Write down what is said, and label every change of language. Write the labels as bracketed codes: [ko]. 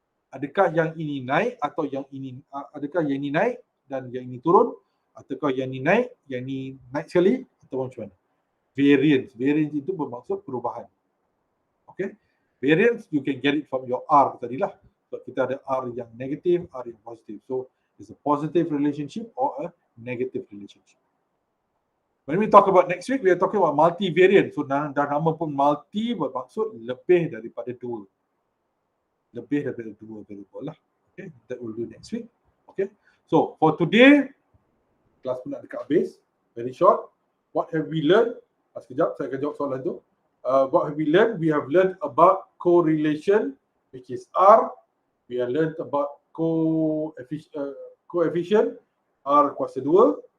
[ms] Adakah yang ini naik atau yang ini, adakah yang ini naik dan yang ini turun, ataukah yang ini naik sekali, atau macam mana. Variance itu bermaksud perubahan. [en] Okay, variance you can get it from your R tadilah. [ms] So kita ada R yang negatif, R yang positif. [en] So it's a positive relationship or a negative relationship. When we talk about next week, we are talking about multivariate. [ms] So dah nama pun multi bermaksud lebih daripada dua. Lebih daripada dua variable lah. [en] Okay, that will do next week. Okay, so for today, [ms] kelas pun nak dekat habis. [en] Very short. What have we learned? [ms] Sekejap, saya akan jawab soalan tu. What have we learned? [en] We have learned about correlation, which is R. We have learned about coefficient, R kuasa 2.